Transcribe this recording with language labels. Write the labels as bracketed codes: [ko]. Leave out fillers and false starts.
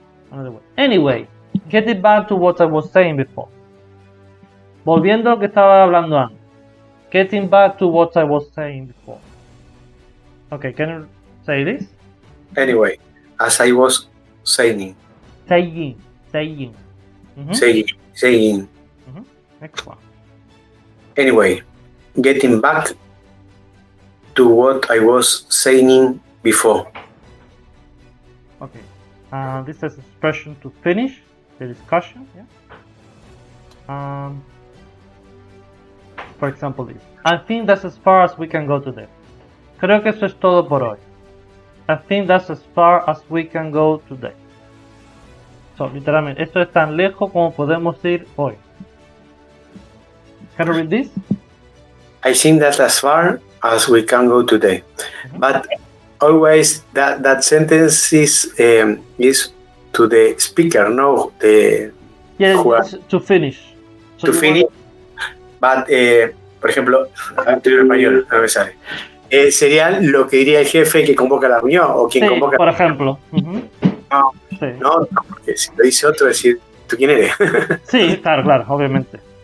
[en] Another way. Anyway, getting back to what I was saying before. [es] Volviendo a lo que estaba hablando antes. [en] Getting back to what I was saying before. Okay, can you say this? Anyway, as I was saying. Saying. Mm-hmm. Saying. Mm-hmm. Next one. Anyway, getting back to what I was saying before. Okay. This is expression to finish the discussion. Yeah. For example, this. I think that's as far as we can go today. [es] Creo que eso es todo por hoy. [en] I think that's as far as we can go today. [es] So, literalmente, esto es tan lejos como podemos ir hoy. [en] Can you read this? I think that's as far as we can go today. Mhm. But always that sentence is to the speaker, no the Yeah, who are to finish. So to you finish. [es] But, por ejemplo, estoy en español, no me sale. Sería lo que diría el jefe que convoca la reunión o quien Sí, convoca. por ejemplo. Ujú. No, Sí. no, porque si lo dice otro, decir, ¿tú quién eres? Sí, claro, obviamente.